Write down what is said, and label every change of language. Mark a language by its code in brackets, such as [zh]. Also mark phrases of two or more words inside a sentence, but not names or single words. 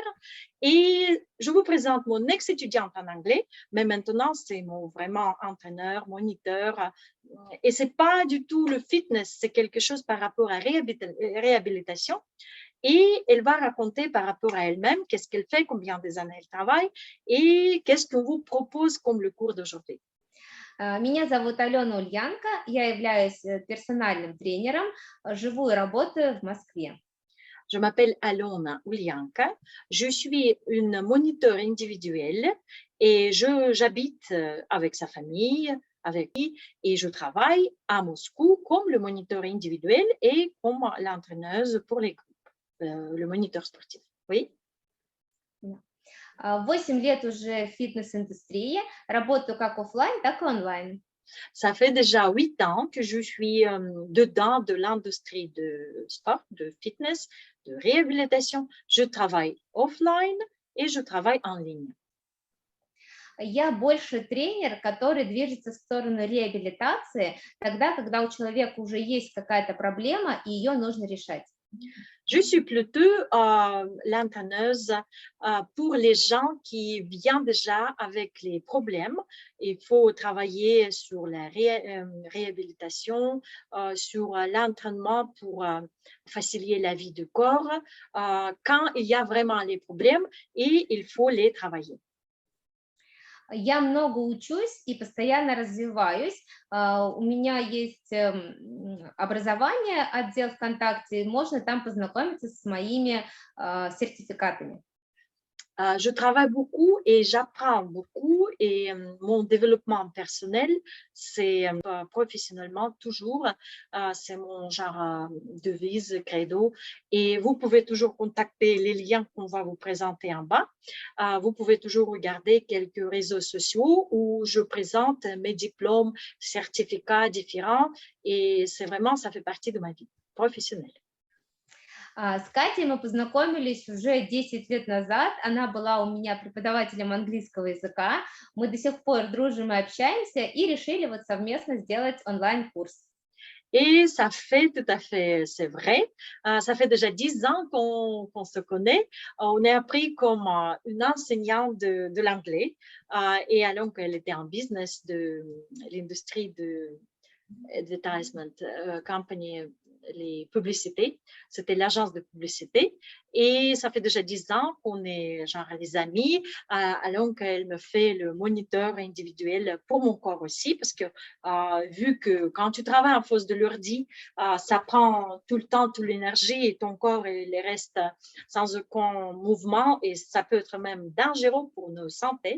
[fr] Et je vous présente mon ex-étudiante en anglais, mais maintenant c'est mon vraiment entraîneur, moniteur. Et c'est pas du tout le fitness, c'est quelque chose par rapport à réhabilitation. Et elle va raconter par rapport à elle-même qu'est-ce qu'elle fait, combien des années elle travaille et qu'est-ce qu'on vous propose comme le cours d'aujourd'hui. [ru] Меня зовут Алена Ульянка, я являюсь персональным тренером, живу и работаю в Москве. [fr] Je m'appelle Alona Ulyanka, je suis une moniteur individuelle et j'habite avec sa famille, avec lui, et je travaille à Moscou comme le moniteur individuel et comme l'entraîneuse pour les groupes, le moniteur sportif. Oui. [ru] 8 лет уже в фитнес-индустрии, работаю как офлайн, так и онлайн. [fr] Ça fait déjà 8 ans que je suis dedans de l'industrie de sport, de fitness, de réhabilitation. Je travaille offline et je travaille en ligne. [ru] Я больше тренер, который движется в сторону реабилитации, тогда, когда у человека уже есть какая-то проблема, и ее нужно решать. [fr] Je suis plutôt l'entraîneuse pour les gens qui viennent déjà avec les problèmes. Il faut travailler sur la réhabilitation, sur l'entraînement pour faciliter la vie du corps quand il y a vraiment les problèmes et il faut les travailler. [ru] Я много учусь и постоянно развиваюсь. У меня есть образование, отдел ВКонтакте, можно там познакомиться с моими сертификатами. [fr] Je travaille beaucoup et j'apprends beaucoup et mon développement personnel, c'est professionnellement toujours, c'est mon genre devise, credo. Et vous pouvez toujours contacter les liens qu'on va vous présenter en bas. Vous pouvez toujours regarder quelques réseaux sociaux où je présente mes diplômes, certificats différents et c'est vraiment, ça fait partie de ma vie professionnelle. [ru] С Катей мы познакомились уже 10 лет назад. Она была у меня преподавателем английского языка. Мы до сих пор дружим и общаемся и решили вот совместно сделать онлайн-курс. [fr] Et ça fait tout à fait, c'est vrai, ça fait déjà 10 ans qu'on se connaît. On est appris comme une enseignante de l'anglais et alors qu'elle était en business de l'industrie de [en] advertisement company, [fr] les publicités. C'était l'agence de publicité. Et ça fait déjà 10 ans qu'on est genre des amis. Alors qu'elle me fait le moniteur individuel pour mon corps aussi, parce que vu que quand tu travailles en face de l'ordi, ça prend tout le temps, toute l'énergie et ton corps il reste sans aucun mouvement et ça peut être même dangereux pour nos santé.